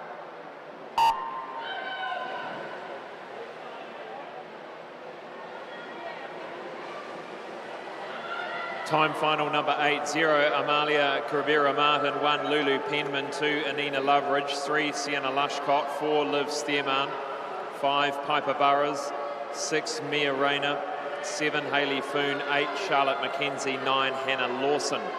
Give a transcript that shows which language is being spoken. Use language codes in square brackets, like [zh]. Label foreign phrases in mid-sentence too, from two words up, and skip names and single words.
[en] Time final number 8, 0, Amalia Cabrera Martin, 1, Lulu Penman, 2, Anina Loveridge, 3, Sienna Lushcott, 4, Liv Stearman, 5, Piper Burrows, 6, Mia Rayner, 7, Hayley Foon, 8, Charlotte McKenzie, 9, Hannah Lawson.